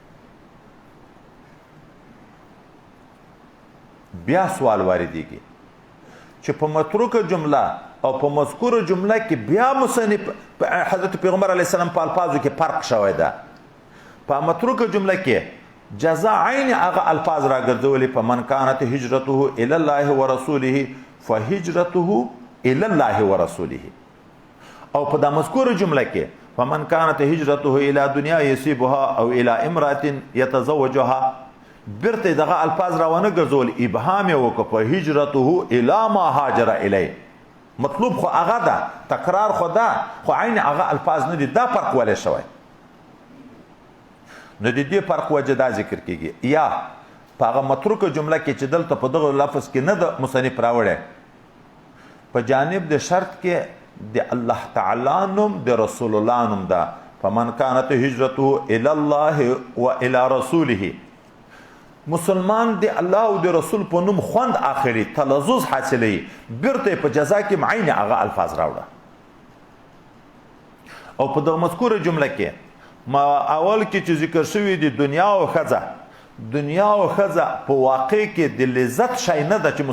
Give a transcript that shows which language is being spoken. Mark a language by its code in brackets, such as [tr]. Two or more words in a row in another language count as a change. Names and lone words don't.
[ps] بیا سوال واردېږي چې په متروکه جمله او په مذکوره جمله کې بیا مصنف حضرت پیغمبر [ar] علیه السلام [ps] په الفاظو کې فرق شوی ده په متروکه جمله کې جزا عین هغه الفاظ راګرځولي په [ar] من کانت هجرته الی الله ورسوله فهجرته الی الله ورسوله [ps] او په دا مذکوره جمله کې [ar] فمن کانت هجرته الی دنیا یصيبها [ps] او [ar] الی امرأة یتزوجها [ps] برته دغه الفاظ راونه ګرځول ابهام یې وکړه په [ar] هجرته الی ما هاجر الیه [ps] مطلوب خو هغه ده تکرار خو ده خو عین هغه الفاظ نه دي دا فرق ولې شوی نو د دې فرق وجه دا ذکر کېږي یا په هغه متروکه جمله کې چې دلته په دغه لفظ کې نه د مصنف راوړی په جانب د شرط کې د الله تعالی نوم د رسول الله نوم ده [ar] فمن کانت هجرته الی الله و الی رسوله [ps] مسلمان د الله او د رسول په نوم خوند اخلي تلذذ حاصلوي بیرته په جزا کې معین هغه الفاظ راوړه او په دغه مذکوره جمله کې ما اول کې چې ذکر شوی د دنیا او ښځه په واقع کې د لذت شی نه ده چې